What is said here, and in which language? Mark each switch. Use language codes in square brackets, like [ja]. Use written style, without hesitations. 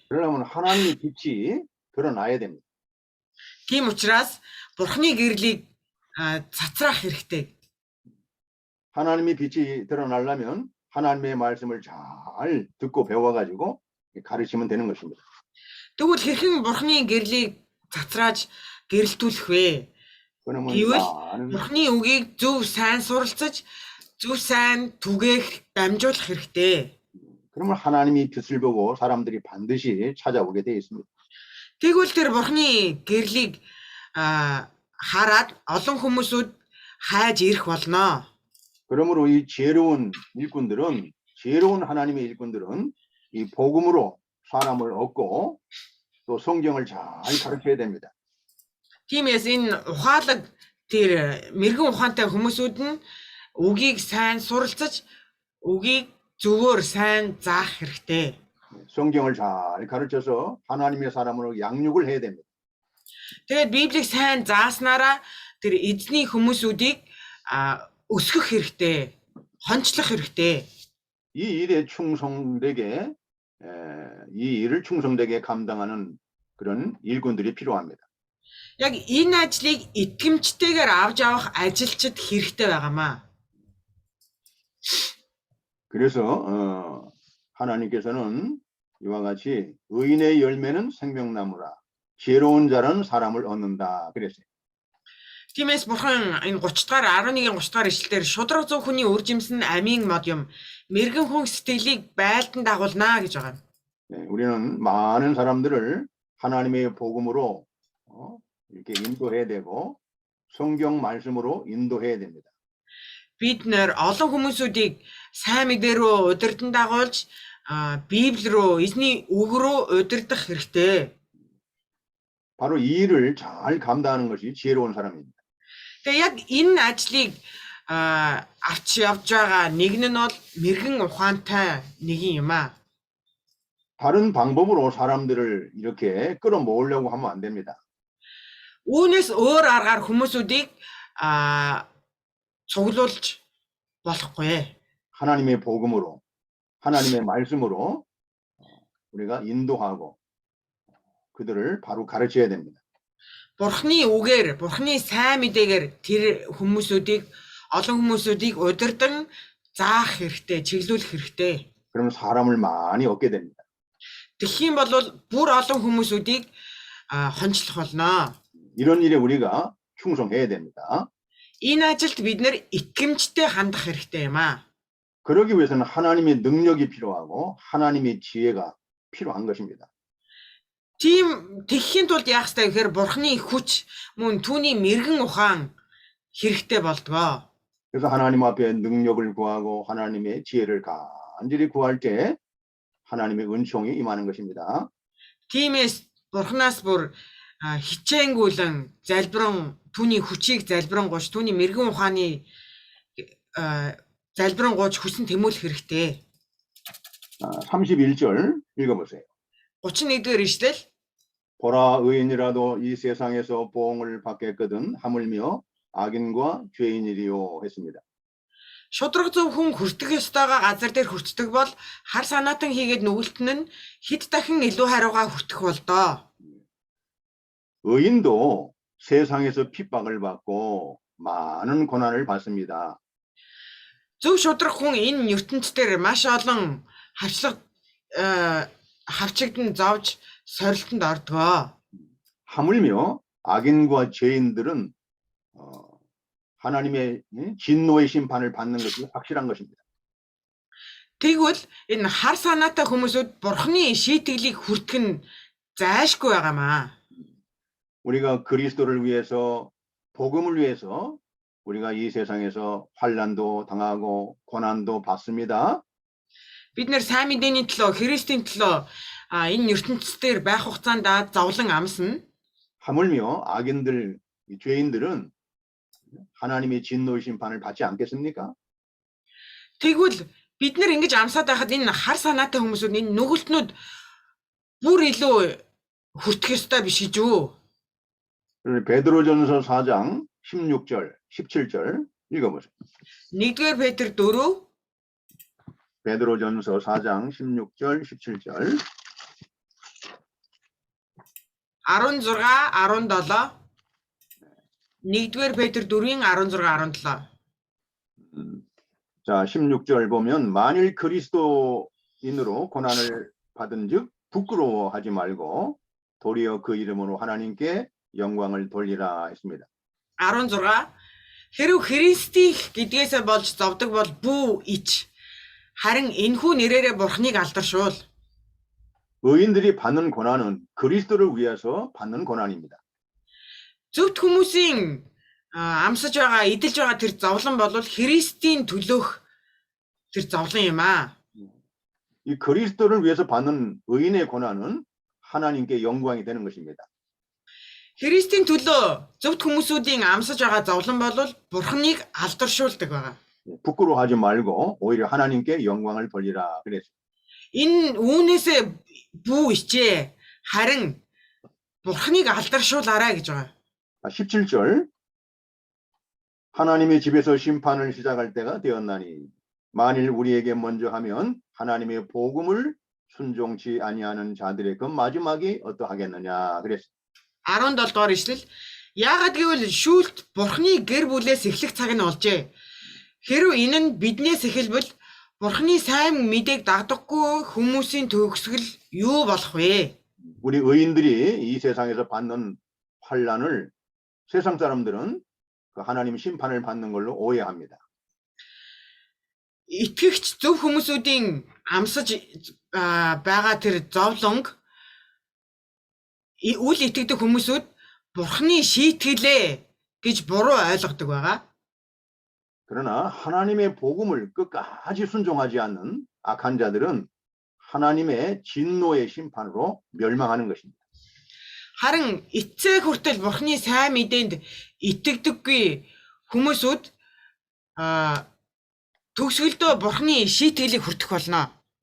[ko] 그러려면 하나님의 빛이 드러나야 됩니다. [mn] Тийм учраас бурхны гэрлийг цацраах хэрэгтэй. [ko] 하나님의 빛이 드러나려면 하나님의 말씀을 잘 듣고 배워가지고 가르치면 되는 것입니다. [mn] Тэгвэл хэрхэн бурхны гэрлийг цацрааж гэрэлтүүлэх вэ? [ko] 그러면 [mn] Гэвэл бурхны үгийг зөв сайн суралцаж, зөв сайн түгээх, дамжуулах хэрэгтэй. [ko] 그러면 하나님의 빛을 보고 사람들이 반드시 찾아오게 되어 있습니다. [mn] Тэгвэл тэр бурхны гэрлийг хараад олон хүмүүсүүд хайж ирэх болно. [ko] 그러므로 이 지혜로운 일꾼들은 지혜로운 하나님의 일꾼들은 이 복음으로 사람을 얻고 또 성경을 잘 가르쳐야 됩니다. [mn] Тиймээс энэ ухаалаг тэр мэрэгэн ухаантай хүмүүсүүд нь үгийг сайн суралцаж, үгийг зөвөр сайн заах хэрэгтэй. [ko] 성경을 잘 가르쳐서 하나님의 사람으로 양육을 해야 됩니다. [mn] Тэгээд Библийг сайн зааснараа тэр эзний хүмүүсүүдийг өсгөх хэрэгтэй, хончлох хэрэгтэй. [ko] 이 일에 충성되게 이 일을 충성되게 감당하는 그런 일꾼들이 필요합니다. [mn] Яг энэ ажлыг итгэмжтэйгээр авч явах ажилчид хэрэгтэй байгаамаа. [ko] 그래서 하나님께서는 이와 같이 의인의 열매는 생명나무라 지혜로운 자는 사람을 얻는다 그랬어요. [mn] Тиймээс бурхан энэ 30 дахь 11-ийн 30 дахь ишлэлээр шудраг зөв хүний үр жимс нь амийн мод юм. Мэргэн хүн сэтгэлийг байлдан дагуулна гэж байгаа. [ko] 네, 우리는 많은 사람들을 하나님의 복음으로 이렇게 인도해야 되고 성경 말씀으로 인도해야 됩니다. [mn] Бид нэр олон хүмүүсүүдийг сайн мэдээ рүү удирдан дагуулж, Библи рүү, эзний үг рүү удирдах хэрэгтэй. [ko] 바로 이 일을 잘 감당하는 것이 지혜로운 사람입니다. [mn] Тэгээ яг энэ ажлыг авч явж байгаа нэг нь бол мэрэгэн ухаантай нэгэн юм аа. [ko] 다른 방법으로 사람들을 이렇게 끌어모으려고 하면 안 됩니다. [mn] Үүнээс өөр аргаар хүмүүсүүдийг цуглуулж болохгүй. [ko] 하나님의 복음으로, 하나님의 말씀으로 우리가 인도하고 그들을 바로 가르쳐야 됩니다. [mn] Бурхны үгээр, бурхны сайн мэдээгээр тэр хүмүүсүүдийг, олон хүмүүсүүдийг удирдан заах хэрэгтэй, чиглүүлэх хэрэгтэй. [ko] 그러면 사람을 많이 얻게 됩니다. [mn] Тэгэх юм бол бүр олон хүмүүсүүдийг хончлох болно. [ko] 이런 일에 우리가 충성해야 됩니다. [mn] Энэ ажилд бид нэр итгэмжтэй хандах хэрэгтэй юм аа. [ko] 그러기 위해서는 하나님의 능력이 필요하고 하나님의 지혜가 필요한 것입니다. [mn] Тийм тэгхийн тулд яах ёстой гэхээр бурхны хүч мөн түүний мэрэгэн ухаан хэрэгтэй болдгоо. [ko] 그래서 하나님 앞에 능력을 구하고 하나님의 지혜를 간절히 구할 때 하나님의 은총이 임하는 것입니다. [mn] Тиймээс бурхнаас бүр хичээнгүйлэн залбиран түүний хүчийг залбирангуйч түүний мэрэгэн ухааны залбирангуйч хүсн тэмүүлэх хэрэгтэй. [ko] 31절 읽어보세요. [mn] 31-р ишлэл. [ko] 보라 의인이라도 이 세상에서 보응을 받겠거든 하물며 악인과 죄인이리요 했습니다. [mn] Шудраг зөв хүн хүртэх ёстойгоо газар дээр хүртдэг бол хар санаатан хийгээд нүгэлтэн нь хэд дахин илүү хариугаа хүртэх болдоо. [ko] 의인도 세상에서 핍박을 받고 많은 고난을 받습니다. [mn] Зөв шударга хүн энэ ертөнцийн маш олон хавчлага хавчигдан зовж сорилтонд ордгоо. [ko] 하물며 악인과 죄인들은 하나님의 진노의 심판을 받는 것이 확실한 것입니다. [mn] Тэгвэл энэ хар санаатай хүмүүсүүд бурхны шийтгэлийг хүртэх нь зайлшгүй байгаамаа. [ko] 우리가 그리스도를 위해서 복음을 위해서 우리가 이 세상에서 환난도 당하고 고난도 받습니다. [mn] Бид нэр сайн мэдээний төлөө Христийн төлөө энэ ертөнцийн байх хугацаанд зовлон амсна. [ko] 하물며 악인들, 죄인들은 하나님의 진노의 심판을 받지 않겠습니까? [mn] Тэгвэл бид нэр ингэж амсаад байхад энэ хар санаатай хүмүүсүүд энэ нүгэлтнүүд бүр илүү хүртэх ёстой биш гэж үү? [ko] 베드로전서 4장 16절, 17절 읽어보세요. [mn] 1-р Петр 4 [ko] 베드로전서 4장 16절, 17절 [mn] 16 17 1-р Петр 4-ийн 16 17 [ko] 자, 16절 보면 만일 그리스도인으로 고난을 받은즉 부끄러워하지 말고 도리어 그 이름으로 하나님께 영광을 돌리라 했습니다. [mn] 16 Хэрв Христийг гэдгээсээ болж зовдөг бол бүү ич. Харин энэхүү нэрээрээ Бурхныг алдаршуул. [ko] 의인들이 받는 고난은 그리스도를 위해서 받는 고난입니다. [mn] Зөвхт хүмүүсийн амсаж байгаа, эдэлж байгаа тэр зовлон бол Христийн төлөөх тэр зовлон юм аа. [ko] 이 그리스도를 위해서 받는 의인의 고난은 하나님께 영광이 되는 것입니다. [mn] Христийн төлөө зөвхт хүмүүсүүдийн амсаж байгаа зовлон бол Бурхныг алдаршуулдаг байгаа. [ko] 부끄러워하지 말고 오히려 하나님께 영광을 돌리라 그랬어요. [mn] Энэ үүнээсээ бүү ичээ. Харин Бурхныг алдаршуулаарай гэж байгаа. [ko] 17절 하나님의 집에서 심판을 시작할 때가 되었나니 만일 우리에게 먼저 하면 하나님의 복음을 순종치 아니하는 자들의 그 마지막이 어떠하겠느냐 그랬어요. [mn] 17 дугаар ишлэл яагаад гэвэл шүүлт Бурхны гэр бүлээс эхлэх цаг нь олжээ. Хэрв энэ нь биднээс эхэлбэл Бурхны сайн мэдээг дагдахгүй хүмүүсийн төгсгөл юу болох вэ? [ko] 우리 의인들이 이 세상에서 받는 환난을 세상 사람들은 그 하나님 심판을 받는 걸로 오해합니다. [mn] Итгэгч зөв хүмүүсүүдийн амсаж байгаа тэр зовлонг үл итгэдэг хүмүүсүүд Бурхны шийтгэлээ гэж буруу ойлгодог байгаа. [ko] 그러나 하나님의 복음을 끝까지 순종하지 않는 악한 자들은 하나님의 진노의 심판으로 멸망하는 것입니다. [mn] Харин эцэг хүртэл Бурхны сайн мэдээнд итгэдэггүй хүмүүсүүд төгсгөлдөө Бурхны шийтгэлийг хүртэх болно.